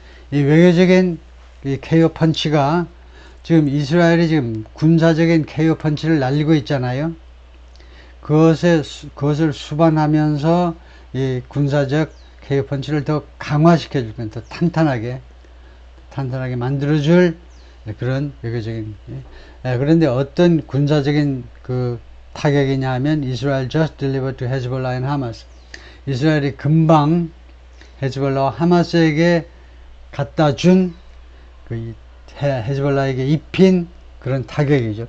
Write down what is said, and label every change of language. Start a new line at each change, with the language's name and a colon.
Korean: 이 외교적인 이 KO 펀치가 지금 이스라엘이 지금 군사적인 KO 펀치를 날리고 있잖아요. 그것을 수반하면서 이 군사적 KO 펀치를 더 강화시켜줄 건, 더 탄탄하게 만들어줄 그런 외교적인. 그런데 어떤 군사적인 그 타격이냐 하면
English: Israel just delivered to Hezbollah and Hamas.
Korean: 이스라엘이 금방 헤즈볼라와 하마스에게 갖다 준 그 헤즈볼라에게 입힌 그런 타격이죠.